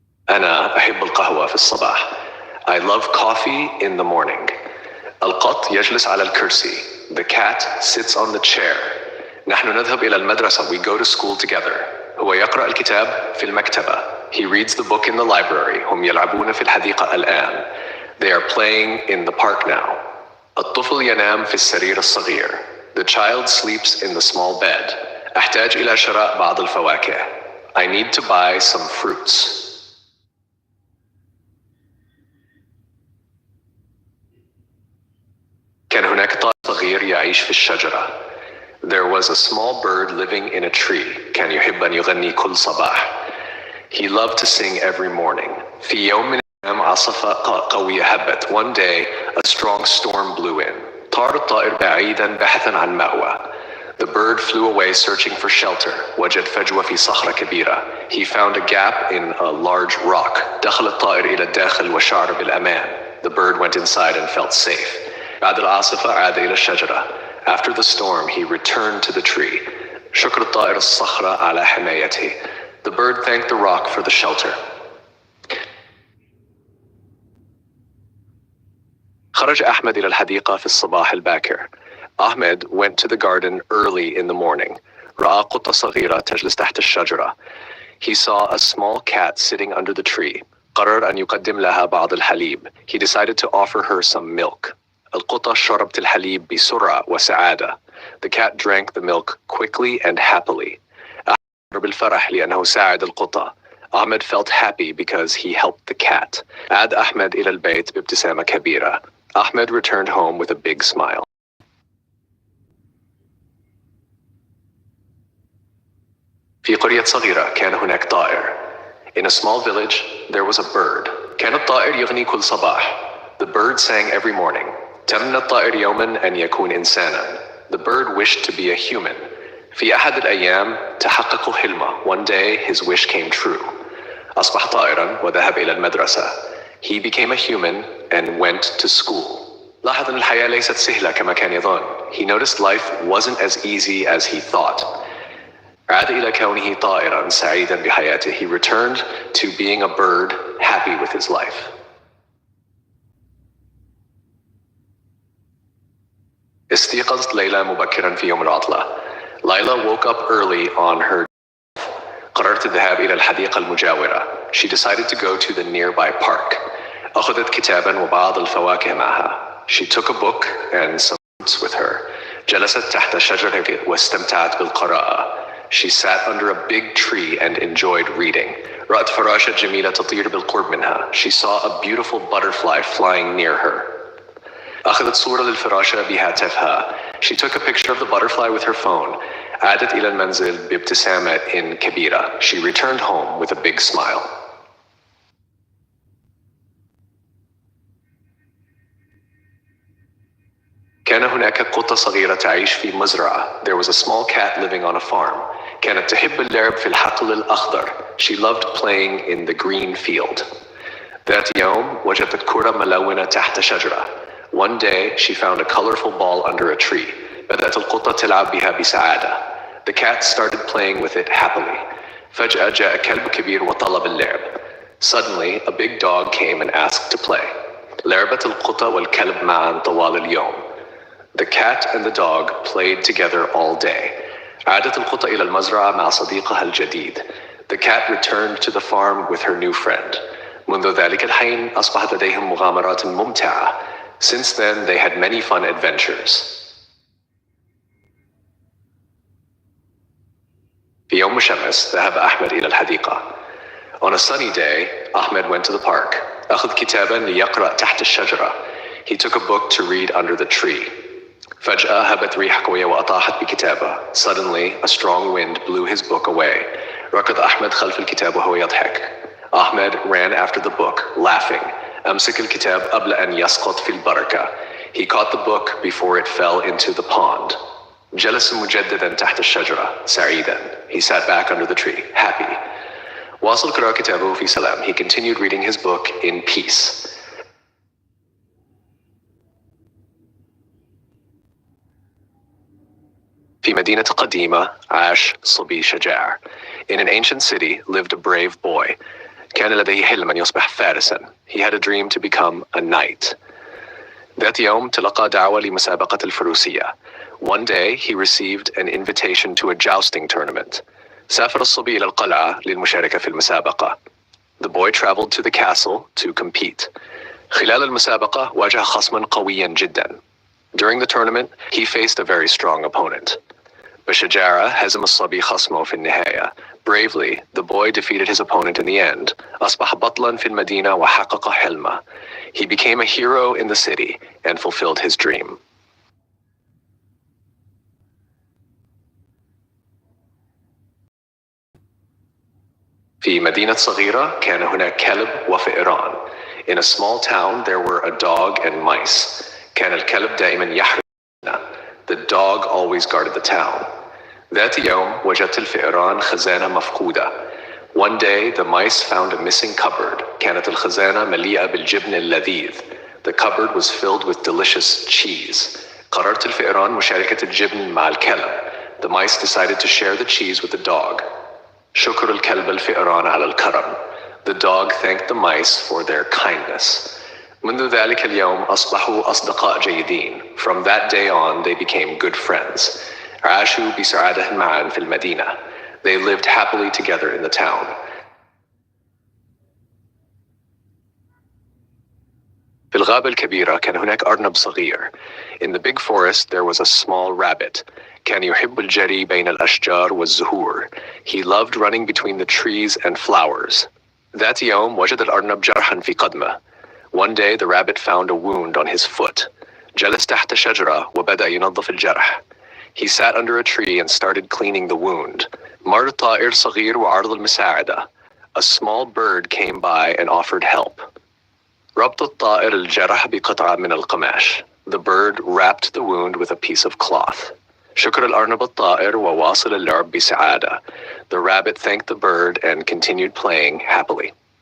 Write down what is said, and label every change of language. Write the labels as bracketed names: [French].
[Arabic] أنا أحب القهوة في الصباح. [English] I love coffee in the morning. [Arabic] القط يجلس على الكرسي. [English] The cat sits on the chair. [Arabic] نحن نذهب إلى المدرسة. [English] We go to school together. [Arabic] هو يقرأ الكتاب في المكتبة. [English] He reads the book in the library. [Arabic] هم يلعبون في الحديقة الآن. [English] They are playing in the park now. [Arabic] الطفل ينام في السرير الصغير. [English] The child sleeps in the small bed. [Arabic] أحتاج إلى شراء بعض الفواكه. [English] I need to buy some fruits. [Arabic] كان هناك طائر صغير يعيش في الشجرة. [English] There was a small bird living in a tree. [Arabic] كان يحب أن يغني كل صباح. [English] He loved to sing every morning. [Arabic] في يوم من الأيام عاصفة قوية هبت. [English] One day a strong storm blew in. [Arabic] طار الطائر بعيدا بحثا عن مأوى. [English] The bird flew away searching for shelter. [Arabic] وجد فجوة في صخرة كبيرة. [English] He found a gap in a large rock. [Arabic] دخل الطائر إلى الداخل وشعر بالأمان. [English] The bird went inside and felt safe. [Arabic] بعد العاصفة عاد إلى الشجرة. [English] After the storm, he returned to the tree. [Arabic] شكر الطائر الصخرة على حمايته. [English] The bird thanked the rock for the shelter. [Arabic] خرج أحمد إلى الحديقة في الصباح الباكر. [English] Ahmed went to the garden early in the morning. [Arabic] رأى قطة صغيرة تجلس تحت الشجرة. [English] He saw a small cat sitting under the tree. [Arabic] قرر أن يقدم لها بعض الحليب. [English] He decided to offer her some milk. [Arabic] القطة شربت الحليب بسرعة وسعادة. [English] The cat drank the milk quickly and happily. [Arabic] أحمد بالفرح لأنه ساعد القطة. [English] Ahmed felt happy because he helped the cat. [Arabic] عاد أحمد إلى البيت بابتسامة كبيرة. [English] Ahmed returned home with a big smile. [Arabic] في قرية صغيرة كان هناك طائر. [English] In a small village, there was a bird. [Arabic] كان الطائر يغني كل صباح. [English] The bird sang every morning. [Arabic] تمنى الطائر يوما أن يكون إنسانا. [English] The bird wished to be a human. [Arabic] في أحد الأيام تحقق حلمه. [English] One day his wish came true. [Arabic] أصبح طائرا وذهب إلى المدرسة. [English] He became a human and went to school. [Arabic] لاحظ أن الحياة ليست سهلة كما كان يظن. [English] He noticed life wasn't as easy as he thought. [Arabic] عاد إلى كونه طائرا سعيدا بحياته. [English] He returned to being a bird, happy with his life. [Arabic] استيقظت ليلى مبكرا في يوم العطلة. [English] Layla woke up early on her day. [Arabic] قررت الذهاب إلى الحديقة المجاورة. [English] She decided to go to the nearby park. [Arabic] أخذت كتابا وبعض الفواكه معها. [English] She took a book and some fruits with her. [Arabic] جلست تحت شجرة واستمتعت بالقراءة. [English] She sat under a big tree and enjoyed reading. [Arabic] رأت فراشة جميلة تطير بالقرب منها. [English] She saw a beautiful butterfly flying near her. [Arabic] أخذت صورة للفراشة بهاتفها. [English] She took a picture of the butterfly with her phone. [Arabic] عادت إلى المنزل بابتسامة كبيرة. [English] She returned home with a big smile. [Arabic] كان هناك قطة صغيرة تعيش في مزرعة. [English] There was a small cat living on a farm. [Arabic] كانت تحب اللعب في الحقل الأخضر. [English] She loved playing in the green field. [Arabic] ذات يوم وجدت كرة ملونة تحت شجرة. [English] One day she found a colorful ball under a tree. [Arabic] بدأت القطة تلعب بها بسعادة. [English] The cat started playing with it happily. [Arabic] فجأة جاء كلب كبير وطلب اللعب. [English] Suddenly a big dog came and asked to play. [Arabic] لعبت القطة والكلب معا طوال اليوم. [English] The cat and the dog played together all day. [Arabic] عادت القطة إلى المزرعة مع صديقها الجديد. [English] The cat returned to the farm with her new friend. [Arabic] منذ ذلك الحين أصبحت لديهم مغامرات ممتعة. [English] Since then, they had many fun adventures. [Arabic] في يوم مشمس ذهب أحمد إلى الحديقة. [English] On a sunny day, Ahmed went to the park. [Arabic] أخذ كتاباً ليقرأ تحت الشجرة. [English] He took a book to read under the tree. [Arabic] فجأة هبت ريح قوية وأطاحت بكتابه. [English] Suddenly, a strong wind blew his book away. [Arabic] ركض أحمد خلف الكتاب وهو يضحك. [English] Ahmed ran after the book, laughing. [Arabic] أمسك الكتاب قبل أن يسقط في البركة. [English] He caught the book before it fell into the pond. [Arabic] جلس مجددا تحت الشجرة, سعيدا. [English] He sat back under the tree, happy. [Arabic] واصل قراءة كتابه في سلام. [English] He continued reading his book in peace. [Arabic] في مدينة قديمة عاش صبي شجاع. [English] In an ancient city lived a brave boy. [Arabic] كان لديه حلم أن يصبح فارسا. [English] He had a dream to become a knight. [Arabic] ذات يوم تلقى دعوة لمسابقة الفروسية. [English] One day he received an invitation to a jousting tournament. [Arabic] سافر الصبي إلى القلعة للمشاركة في المسابقة. [English] The boy traveled to the castle to compete. [Arabic] خلال المسابقة واجه خصما قويا جدا. [English] During the tournament, he faced a very strong opponent. [Arabic] بشجاعة هزم الصبي خصمه في النهاية. [English] Bravely, the boy defeated his opponent in the end. [Arabic] أصبح بطلا في المدينة وحقق حلمه. [English] He became a hero in the city and fulfilled his dream. [Arabic] في مدينة صغيرة كان هناك كلب وفئران. [English] In a small town there were a dog and mice. [Arabic] كان الكلب دائما يحرس. [English] The dog always guarded the town. [Arabic] ذات يوم وجدت الفئران خزانة مفقودة. [English] One day the mice found a missing cupboard. [Arabic] كانت الخزانة مليئة بالجبن اللذيذ. [English] The cupboard was filled with delicious cheese. [Arabic] قررت الفئران مشاركة الجبن مع الكلب. [English] The mice decided to share the cheese with the dog. [Arabic] شكر الكلب الفئران على الكرم. [English] The dog thanked the mice for their kindness. [Arabic] منذ ذلك اليوم أصبحوا أصدقاء جيدين. [English] From that day on they became good friends. [Arabic] عاشوا بسعادة معا في المدينة. [English] They lived happily together in the town. [Arabic] في الغابة الكبيرة كان هناك أرنب صغير. [English] In the big forest there was a small rabbit. [Arabic] كان يحب الجري بين الأشجار والزهور. [English] He loved running between the trees and flowers. [Arabic] ذات يوم وجد الأرنب جرحا في قدمه. [English] One day the rabbit found a wound on his foot. [Arabic] جلس تحت شجرة وبدأ ينظف الجرح. [English] He sat under a tree and started cleaning the wound. [Arabic] مر طائر صغير وعرض المساعدة. [English] A small bird came by and offered help. [Arabic] ربط الطائر الجرح بقطعة من القماش. [English] The bird wrapped the wound with a piece of cloth. [Arabic] شكر الأرنب الطائر وواصل اللعب بسعادة. [English] The rabbit thanked the bird and continued playing happily.